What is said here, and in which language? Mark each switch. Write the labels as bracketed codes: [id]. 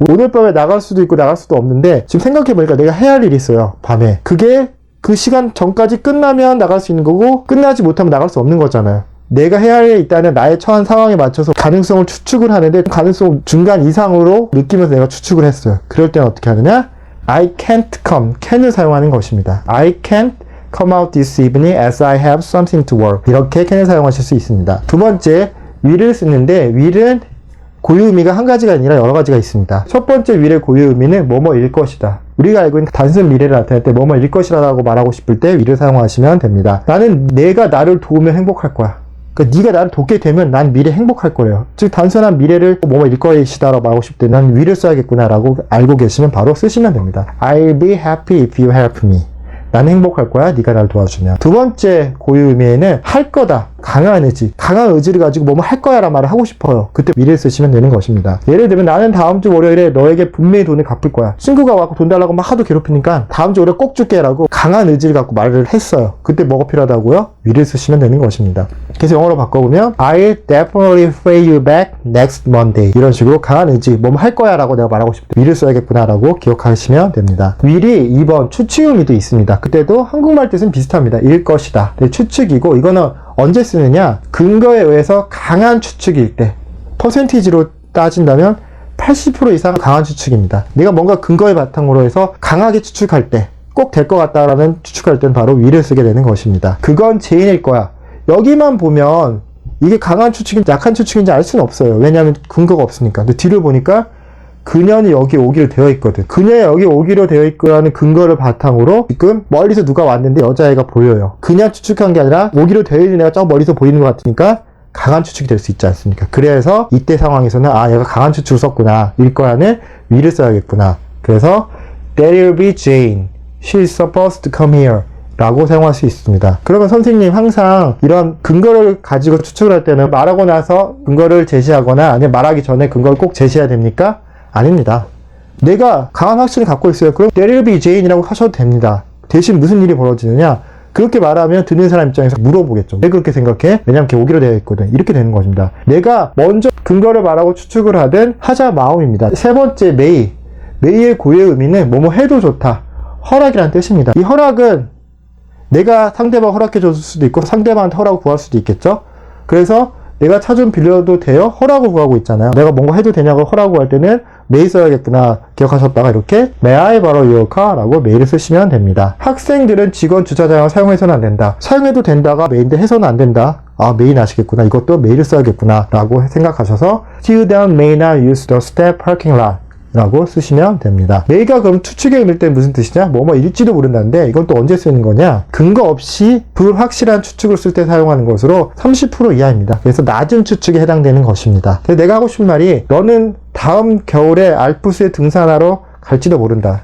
[ko] 오늘 밤에 나갈 수도 있고 나갈 수도 없는데 지금 생각해보니까 내가 해야 할 일이 있어요. 밤에. 그게 그 시간 전까지 끝나면 나갈 수 있는 거고 끝나지 못하면 나갈 수 없는 거잖아요. 내가 해야 할 일이 있다는 나의 처한 상황에 맞춰서 가능성을 추측을 하는데 가능성 중간 이상으로 느끼면서 내가 추측을 했어요. 그럴 때는 어떻게 하느냐? [en] I can't come, [ko] can을 사용하는 것입니다. [en] I can't come out this evening as I have something to work. [ko] 이렇게 can을 사용하실 수 있습니다. 두 번째, will을 쓰는데 will은 고유 의미가 한 가지가 아니라 여러 가지가 있습니다. 첫 번째 will의 고유 의미는 뭐뭐일 것이다. 우리가 알고 있는 단순 미래를 나타낼 때 뭐뭐일 것이라고 말하고 싶을 때 will을 사용하시면 됩니다. 나는 내가 나를 도우면 행복할 거야. 그러니까 네가 나를 돕게 되면 난 미래 행복할 거예요. 즉 단순한 미래를 뭐뭐일 것이다라고 말하고 싶을 때 난 will을 써야겠구나라고 알고 계시면 바로 쓰시면 됩니다. [en] I'll be happy if you help me. [ko] 나는 행복할 거야. 네가 나를 도와주면. 두 번째 고유 의미에는 할 거다. 강한 의지. 강한 의지를 가지고 뭐뭐 할 거야 라는 말을 하고 싶어요. 그때 will을 쓰시면 되는 것입니다. 예를 들면 나는 다음 주 월요일에 너에게 분명히 돈을 갚을 거야. 친구가 와서 돈 달라고 막 하도 괴롭히니까 다음 주 월요일에 꼭 줄게 라고 강한 의지를 갖고 말을 했어요. 그때 뭐가 필요하다고요? will을 쓰시면 되는 것입니다. 그래서 영어로 바꿔보면 [en] I'll definitely pay you back next Monday. [ko] 이런 식으로 강한 의지, 뭐뭐 할 거야 라고 내가 말하고 싶을 때 will을 써야겠구나 라고 기억하시면 됩니다. will이 2번 추측 의미도 있습니다. 그때도 한국말 뜻은 비슷합니다. 일 것이다. 추측이고 이거는 언제 쓰느냐? 근거에 의해서 강한 추측일 때 퍼센티지로 따진다면 80% 이상 강한 추측입니다. 내가 뭔가 근거의 바탕으로 해서 강하게 추측할 때 꼭 될 것 같다라는 추측할 때는 바로 will을 쓰게 되는 것입니다. 그건 제인일 거야. 여기만 보면 이게 강한 추측인지 약한 추측인지 알 수는 없어요. 왜냐하면 근거가 없으니까. 근데 뒤를 보니까 그녀는 여기 오기로 되어 있거든. 그녀가 여기 오기로 되어 있고라는 근거를 바탕으로 지금 멀리서 누가 왔는데 여자애가 보여요. 그냥 추측한 게 아니라 오기로 되어 있는 애가 저 멀리서 보이는 것 같으니까 강한 추측이 될 수 있지 않습니까? 그래서 이때 상황에서는 아, 얘가 강한 추측을 썼구나. 일 거야는 will을 써야겠구나. [en] 그래서 There'll be Jane. She's supposed to come here. [ko] 라고 사용할 수 있습니다. 그러면 선생님 항상 이런 근거를 가지고 추측을 할 때는 말하고 나서 근거를 제시하거나 아니면 말하기 전에 근거를 꼭 제시해야 됩니까? 아닙니다. 내가 강한 확신을 갖고 있어요. 그럼 [en] There'll be Jane [ko] 이라고 하셔도 됩니다. 대신 무슨 일이 벌어지느냐? 그렇게 말하면 듣는 사람 입장에서 물어보겠죠. 왜 그렇게 생각해? 왜냐면 걔 오기로 되어 있거든. 이렇게 되는 것입니다. 내가 먼저 근거를 말하고 추측을 하든 하자 마음입니다. 세 번째 may. may의 고유의 의미는 뭐뭐 해도 좋다. 허락이라는 뜻입니다. 이 허락은 내가 상대방 허락해 줄 수도 있고 상대방한테 허락을 구할 수도 있겠죠. 그래서 내가 차 좀 빌려도 돼요? 허락을 구하고 있잖아요. 내가 뭔가 해도 되냐고 허락을 구할 때는 may 써야겠구나 기억하셨다가 이렇게 [en] May I borrow your car? [ko] 라고 may를 쓰시면 됩니다. 학생들은 직원 주차장을 사용해서는 안 된다. 사용해도 된다가 may인데 해서는 안 된다. 아, may는 아시겠구나. 이것도 may를 써야겠구나 라고 생각하셔서 [en] Student may not use the staff parking lot [ko] 라고 쓰시면 됩니다. may가 그럼 추측의 의미일 때 무슨 뜻이냐? 뭐뭐 일지도 모른다는데 이건 또 언제 쓰는 거냐? 근거 없이 불확실한 추측을 쓸 때 사용하는 것으로 30% 이하입니다. 그래서 낮은 추측에 해당되는 것입니다. 그래서 내가 하고 싶은 말이 너는 다음 겨울에 알프스에 등산하러 갈지도 모른다.